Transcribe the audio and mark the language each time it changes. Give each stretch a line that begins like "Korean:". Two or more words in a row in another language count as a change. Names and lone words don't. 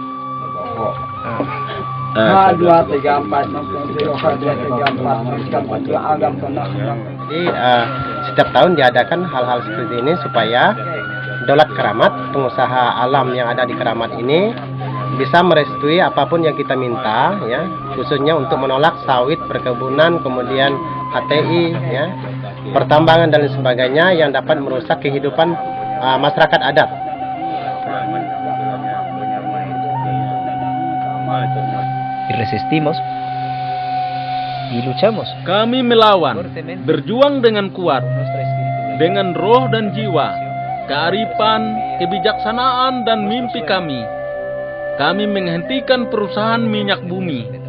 Indonesian: Jadi setiap tahun diadakan hal-hal seperti ini supaya Daulat Keramat, pengusaha alam yang ada di Keramat ini bisa merestui apapun yang kita minta, ya, khususnya untuk menolak sawit, perkebunan, kemudian HTI, ya, pertambangan dan lain sebagainya yang dapat merusak kehidupan masyarakat adat.
Spanish: Resistimos y luchamos.
Indonesian: Kami melawan, berjuang dengan kuat, dengan roh dan jiwa, kearifan, kebijaksanaan, dan mimpi kami. Kami menghentikan perusahaan minyak bumi.